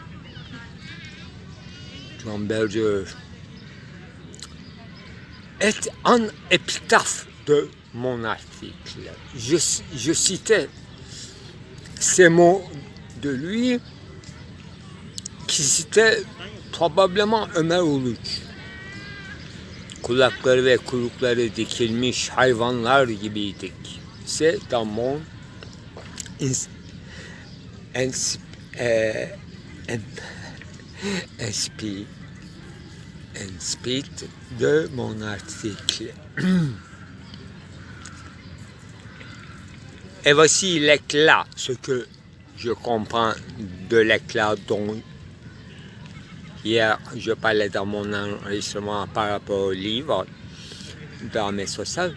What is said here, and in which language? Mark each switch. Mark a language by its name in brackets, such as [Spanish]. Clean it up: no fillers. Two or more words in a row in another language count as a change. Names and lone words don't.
[French] John Berger est en épitaphe de mon article. Je citais ces mots de lui qui citait probablement Ömer Uluç. [Turkish] Kulakları ve kuyrukları dikilmiş hayvanlar gibiydik. [French] C'est dans mon speed de mon article. Et voici l'éclat, ce que je comprends de l'éclat dont hier je parlais dans mon enregistrement par rapport au livre d'Ahmed Soysal.